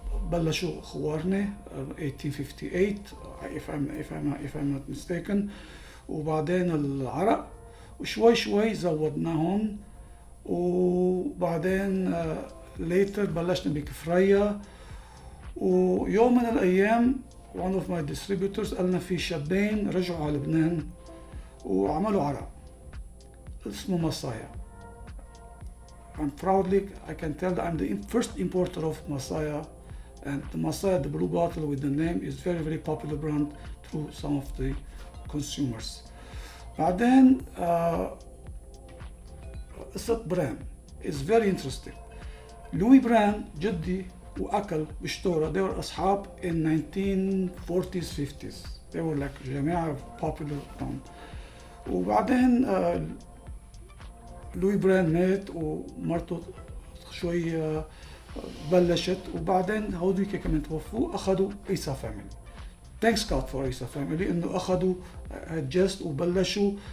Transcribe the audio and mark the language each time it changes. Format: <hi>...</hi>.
<ar>بلشوا خوارنة</ar> <en>1858 if I'm not mistaken.</en> <ar>وبعدين العرق، وشوي زودناهم. وبعدين later بلشنا بكفرية. ويوم من الأيام</ar> <en>one of my distributors</en> <ar>قالنا في شابين رجعوا على لبنان وعملوا عرق اسمه مصايا.</ar> <en>I'm proudly I can tell that I'm the first importer of Masaya, and the Masaya, the blue bottle with the name, is very popular brand through some of the consumers.</en> <ar>بعدين قصة</ar> <en>Brand is very interesting.</en> <ar>لوي براند جدي وأكل بشتورة،</ar> <en>they were</en> <ar>أصحاب</ar> <en>in 1940s 50s. they were like جماعة popular brand.</en> <ar>وبعدين لوي براند مات ومرته شوي بلشت، وبعدين هوديك كمان توفوا، أخذوا إيسا فاميلي.</ar> <en>thanks God for</en> <ar>إيسا فاميلي إنه أخذوا adjust وبلشوا.</ar>